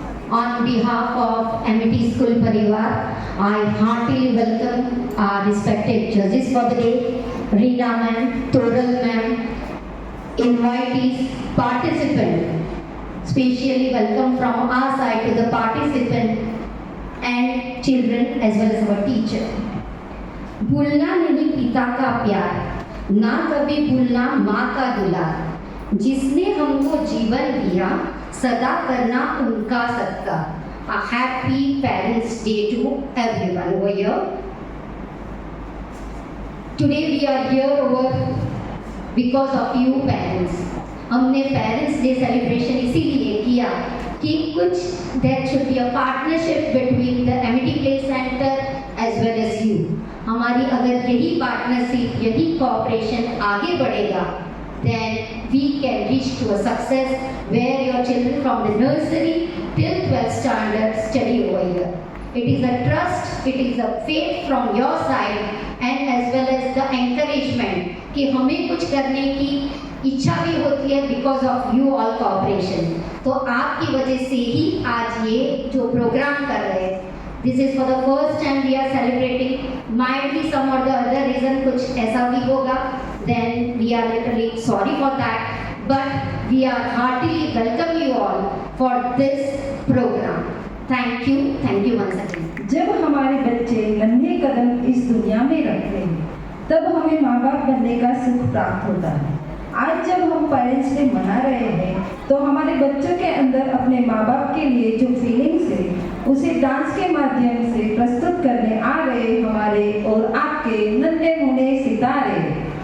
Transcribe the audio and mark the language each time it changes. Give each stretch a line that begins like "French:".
English: On behalf of Amity School Parivar, I heartily welcome our respected judges for the day, Reena ma'am, Toral ma'am, invitees, participants, specially welcome from our side to the participant and children as well as our teacher.
Hindi: भूलना नहीं पिता का प्यार, ना कभी भूलना माँ का दुलार, जिसने हमको जीवन दिया सदा करना उनका सत्कार.
English: A happy Parents' Day to everyone over here. Today we are here over because of you parents.
Hindi: हमने
English: parents day celebration
Hindi: इसीलिए किया कि कुछ
English: There should be a partnership between the Amity play centre as well as you.
Hindi: हमारी अगर यही partnership, यही cooperation आगे बढ़ेगा,
English: then we can reach to a success where your children from the nursery till 12th standard study over here. It is a trust, it is a faith from your side and as well as the encouragement
Hindi: कि हमें कुछ करने की इच्छा भी होती है
English: because of you all cooperation.
Hindi: तो आपकी वजह से ही आज ये जो प्रोग्राम कर रहे हैं,
English: this is for the first time we are celebrating. Might be some or the other reason
Hindi: कुछ ऐसा भी होगा,
English: then we are literally sorry for that, but we are heartily welcome you all for this program. Thank you once again.
Hindi: जब हमारे बच्चे नन्हे कदम इस दुनिया में रखते हैं, तब हमें माँ बाप बनने का सुख प्राप्त होता है. आज जब हम पेरेंट्स डे मना रहे हैं, तो हमारे बच्चों के अंदर अपने माँ बाप के लिए जो फीलिंग्स है, उसे डांस के माध्यम से प्रस्तुत करने आ रहे हमारे और आपके नन्हे मुन्ने सितारे.